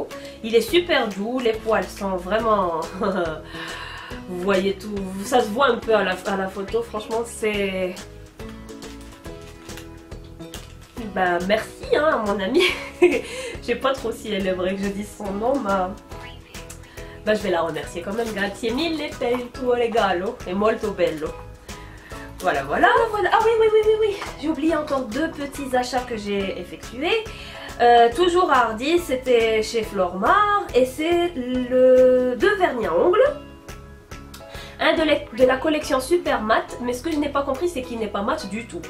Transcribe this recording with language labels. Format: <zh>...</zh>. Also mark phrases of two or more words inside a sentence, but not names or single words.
<fr>Il est super doux, les poils sont vraiment... Vous voyez tout, ça se voit un peu à la photo. Franchement, c'est... Ben, merci hein, à mon amie. Je sais pas trop si elle aimerait que je dise son nom, mais... Ben, je vais la remercier quand même.</fr> <it>Grazie mille per il tuo regalo, è molto bello.</it> <fr>Voilà, voilà, voilà. Ah oui, oui, oui, oui, oui. J'ai oublié encore deux petits achats que j'ai effectués. Toujours à Hardy, c'était chez Flormar. Et c'est deux vernis à ongles. Un de la collection Super Matte, mais ce que je n'ai pas compris c'est qu'il n'est pas mat du tout.</fr>